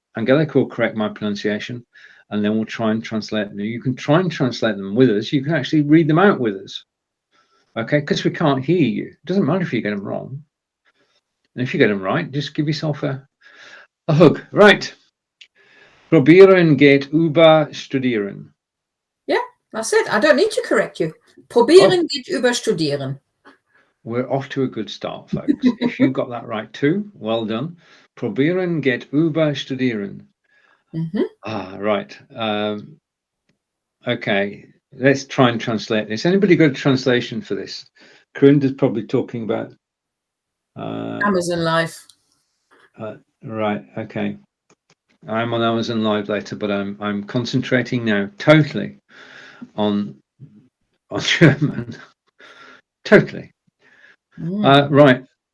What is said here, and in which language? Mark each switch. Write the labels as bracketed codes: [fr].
[en] Angelika will correct my pronunciation, and then we'll try and translate them. You can try and translate them with us. You can actually read them out with us. Okay, because we can't hear you. It doesn't matter if you get them wrong. And if you get them right, just give yourself a hug. Right. [de] Probieren geht über studieren. [en] Yeah, that's it. I don't need to correct you. [de] Probieren geht über studieren. [en] We're off to a good start, folks. If you got that right too, well done. [de] Probieren geht über studieren. [en] Right. Okay, let's try and translate this. Anybody got a translation for this? Corinda's probably talking about Amazon Live. Right. Okay. I'm on Amazon Live later, but I'm concentrating now totally on German. Totally. Right.